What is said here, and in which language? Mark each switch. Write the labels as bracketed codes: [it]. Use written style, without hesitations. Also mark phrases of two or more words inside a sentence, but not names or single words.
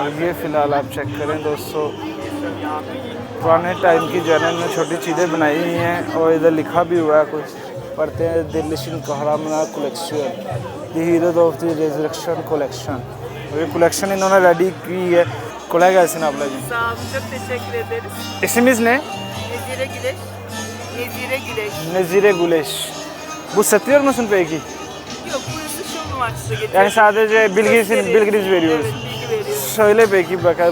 [hi] और ये फ़िलहाल आप चेक करें दोस्तों, यहाँ पे ये पुराने टाइम की जो है ना छोटी चीज़ें बनाई हुई हैं और इधर लिखा भी हुआ है कुछ, पढ़ते हैं दिलिशन कहरामना कलेक्शन, [en] The Heroes of the Resurrection Collection. [hi] और ये कलेक्शन इन्होंने रेडी की है। [tr] kolay gelsin ablacığım. Sağ olun, çok teşekkür ederiz. İsminiz ne? Nezire Güleş. Nezire Güleş. Nezire Güleş. Bu satıyor musun peki? Yok, burası şov amaçlı getirdik. Yani sadece bilginiz Gösteriyoruz. veriyoruz. Evet, bilgi veriyoruz. Söyle peki bakalım.